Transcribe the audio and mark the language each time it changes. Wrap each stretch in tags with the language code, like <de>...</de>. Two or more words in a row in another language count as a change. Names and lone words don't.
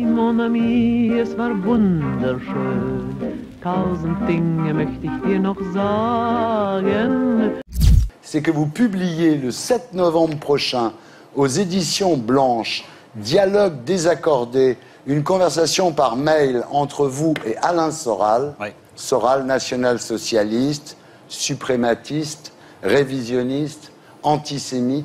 <fr>mon ami,</fr> <de>es war wunderschön. 1000 Dinge möchte ich dir noch sagen.</de> <fr>C'est que vous publiez le 7 novembre prochain aux éditions Blanches Dialogue désaccordé, une conversation par mail entre vous et Alain Soral. Oui. Soral, national-socialiste, suprématiste, révisionniste, antisémite.</fr>